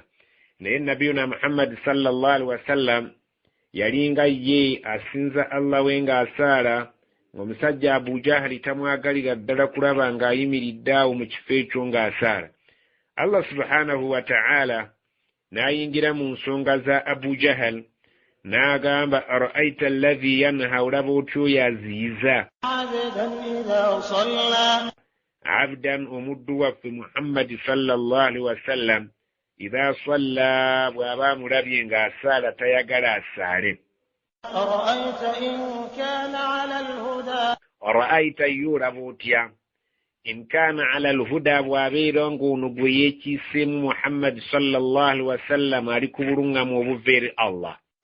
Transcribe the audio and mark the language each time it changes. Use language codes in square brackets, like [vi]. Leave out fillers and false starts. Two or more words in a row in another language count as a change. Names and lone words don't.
[lg] Naye nabiyuna Muhammad [ar] صلى الله عليه وسلم [lg] yali nga ye asinza Allah we ng'asaala, ng'omusajja Abu Jahali tamwagalira ddala kulaba ng'ayimiridde awo mu kifo ekyo ng'asaala. [ar] الله سبحانه وتعالى [lg] n'ayingira mu nsonga za Abu Jahal n'agamba [ar] أرأيت الذي ينهى [lg] olaba otyo yaziyiza abdan omuddu waffe Muhammad [ar] صلى الله عليه وسلم إذا صلى [lg] bw'aba mulabye ng'asaala tayagala asaale ara'aita yolaba otya [ar] إن كان على الهدى [lg] bw'abeera ng'ono gwe yeekiiseemu Muhammad [ar] صلى الله عليه وسلم [lg] ali ku buluŋŋamu obuva eri Allah